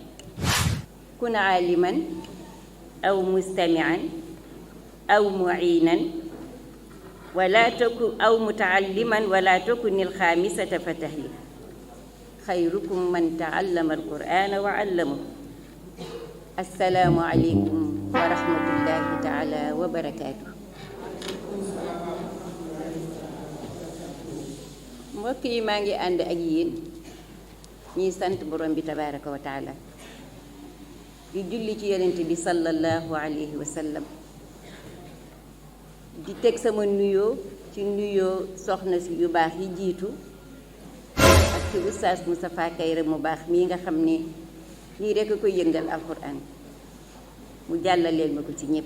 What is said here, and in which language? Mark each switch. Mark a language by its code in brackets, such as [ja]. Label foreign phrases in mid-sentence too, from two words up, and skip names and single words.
[ar] كن عالما أو مستمعا أو معينا ولا تكن أو متعلما ولا تكن الخامسة فتهلك. خيركم من تعلم القرآن وعلمه. السلام عليكم ورحمة الله تعالى وبركاته. [wo] mbokk yi maa ngi ànd ak yéen ñuy sant borom bi [ar] تبارك وتعالى [wo] di julli ci yonent bi [ar] صلى الله عليه وسلم [wo] di teg sama nuyoo ci nuyoo soxna si yu baax yi jiitu ak ci oustaz Moustapha Kayre mu baax mii nga xam ne lii rekk a koy yëngal alxuraan mu jàllaleel ma ko ci ñépp.